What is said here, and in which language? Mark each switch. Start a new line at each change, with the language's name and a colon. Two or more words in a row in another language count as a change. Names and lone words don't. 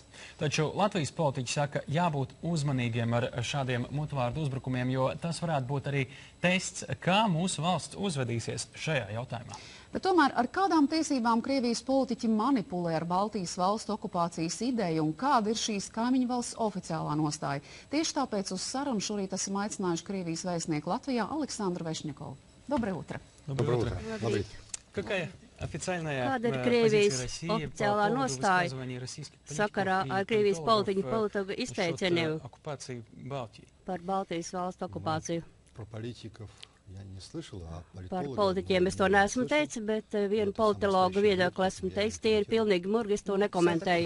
Latvian: Taču Latvijas politiķi saka, jābūt uzmanīgiem ar šādiem mutvārdu uzbrukumiem, jo tas varētu būt arī tests, kā mūsu valsts uzvedīsies šajā jautājumā. Bet tomēr ar kādām tiesībām Krievijas politiķi manipulē ar Baltijas valstu okupācijas ideju un kāda ir šīs kaimiņu valsts oficiālā nostāja? Tieši tāpēc uz sarunu šorīt esam aicinājuši Krievijas vēstnieku Latvijā Alexandru Vešņakovu.
Russian: Доброе утро. Доброе утро.
Latvian: Kāda ir Krievijas oficiālā nostāja sakarā ar Krievijas politiķu izteicieniem par Baltijas valstu okupāciju? Par politiķiem es to neesmu teicis, bet vienu politologu viedokli esmu teicis, tie ir pilnīgi murgi, es to nekomentēju.